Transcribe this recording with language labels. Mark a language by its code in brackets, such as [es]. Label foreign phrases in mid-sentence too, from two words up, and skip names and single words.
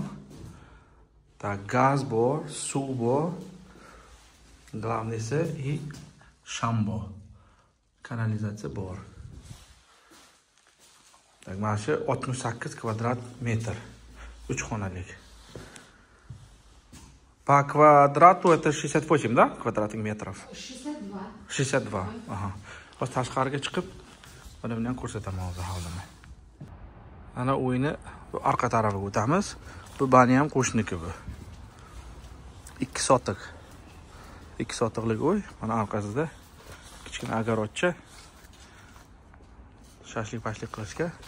[uz] Tak, gaz bor, suv bor. Главныйsi и shambo. Kanalizatsiya bor. Так, mana shu 68 kvadrat metr. 3 xonalik. [ru] По квадрату это 68, да? Квадратных метров. 62. 62. Aha. [uz] Hozir tashqariga chiqib, mana buni ham ko'rsataman hozir hovlini. Ana uyni orqa tarafiga o'tamiz. Bu bani ham qo'shniki bu. 2 sotiq. 2 sotiqlik uy. Mana orqasida kichkina agarodcha. Shashlik-pashlik qilishga.